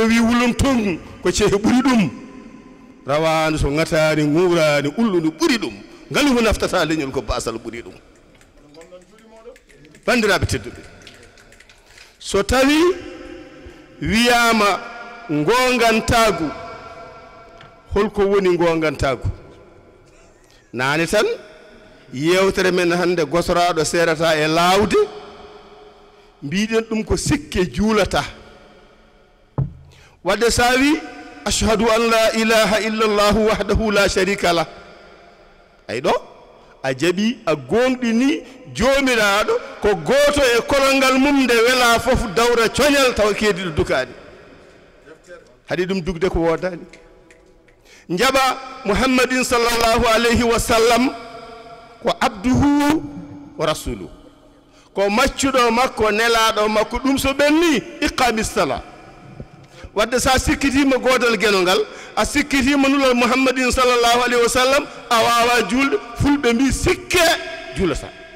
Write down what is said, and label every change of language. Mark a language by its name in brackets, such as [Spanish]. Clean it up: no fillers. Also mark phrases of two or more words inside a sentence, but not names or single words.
[Fula] wi wulum tongu ko ceehe ɓuri ɗum rawani so ŋatani ŋurani ulludu ɓuri ɗum ngani ko naftata leñol ko basal ɓuri ɗum bandiraɓe tedduɓe so tawi wiyama gongantagu holko woni gongantagu nane tan yewtere men hande gosoraɗo serata e lawde mbiɗen ɗum ko sikke juulata wadde sa wi [Arabic] أشهد أن لا إله إلا الله وحده لا شريك له [Fula] ay ɗo a jaɓi a gonɗini jomiraɗo ko goto e kolongal mum nde wela fof dawra coñal tawa keediɗo dukani haɗi ɗum dugde ko wodani jaɓa [Arabic] محمد صلى الله عليه وسلم [Fula] ko [Arabic] عبده ورسوله [Fula] ko maccuɗo makko nelaɗo makko ɗum so ɓenni [Arabic] إقامة الصلاة [Fula] wadde sa sikkitima godal gueno ngal a sikkitima nulol [Arabic] محمد صلى الله عليه وسلم [Fula] a wawa julde fulɓe mbi sikke julata